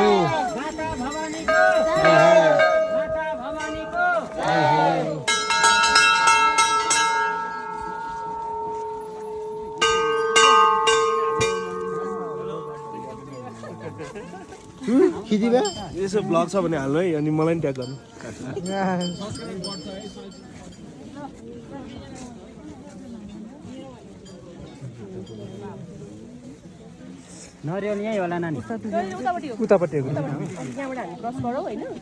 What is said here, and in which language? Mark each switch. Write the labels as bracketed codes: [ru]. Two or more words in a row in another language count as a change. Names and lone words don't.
[ne] माता भवानीको जय हो माता भवानीको जय हो खिचिबे यसो ब्लग छ भने हाल्नु है अनि मलाई नि ट्याग गर्नु नरिवल यही होला नानी उतापट्टि यहाँबाट हामी क्रस गरौँ होइन